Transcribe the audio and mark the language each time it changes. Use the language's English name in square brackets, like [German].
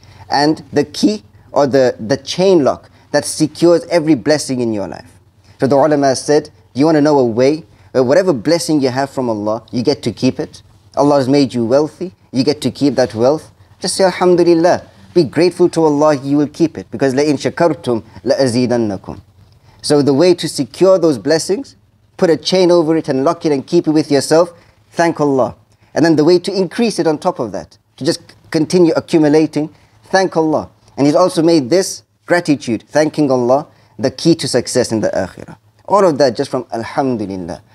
[English] And the key or the chain lock that secures every blessing in your life. So the ulama said, you want to know a way where whatever blessing you have from Allah, you get to keep it. Allah has made you wealthy, you get to keep that wealth. Just say Alhamdulillah. Be grateful to Allah, you will keep it. Because [Arabic] لَإِن شَكَرْتُمْ لَأَزِيدَنَّكُمْ. [English] So the way to secure those blessings, put a chain over it and lock it and keep it with yourself, thank Allah. And then the way to increase it on top of that, to just continue accumulating, thank Allah. And He's also made this gratitude, thanking Allah, the key to success in the akhirah. All of that just from Alhamdulillah.